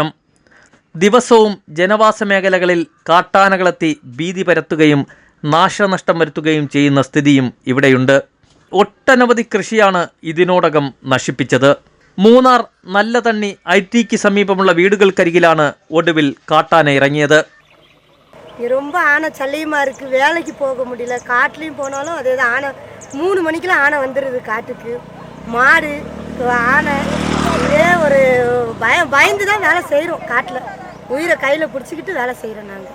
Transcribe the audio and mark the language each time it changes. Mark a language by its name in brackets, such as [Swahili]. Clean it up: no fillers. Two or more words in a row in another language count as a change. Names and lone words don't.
[Malayalam] ദിവസവും ജനവാസ മേഖലകളിൽ കാട്ടാനകളെത്തി ഭീതി പരത്തുകയും നാശനഷ്ടം വരുത്തുകയും ചെയ്യുന്ന സ്ഥിതിയും ഇവിടെയുണ്ട്. ഒട്ടനവധി കൃഷിയാണ് ഇതിനോടകം നശിപ്പിച്ചത്. മൂന്നാർ നല്ലതണ്ണി ഐടിക്ക് സമീപമുള്ള വീടുകൾക്കരികിലാണ് ഒടുവിൽ കാട്ടാന ഇറങ്ങിയത്. [Tamil] ரொம்ப ஆனை சல்லியமாக இருக்குது, வேலைக்கு போக முடியல. காட்டுலேயும் போனாலும் அதே தான். ஆனை 3 மணிக்கெலாம் ஆனை வந்துடுது காட்டுக்கு. மாடு ஆனை இதே ஒரு பயந்து தான் வேலை செய்கிறோம். காட்டில் உயிரை கையில் பிடிச்சிக்கிட்டு வேலை செய்கிறோம்.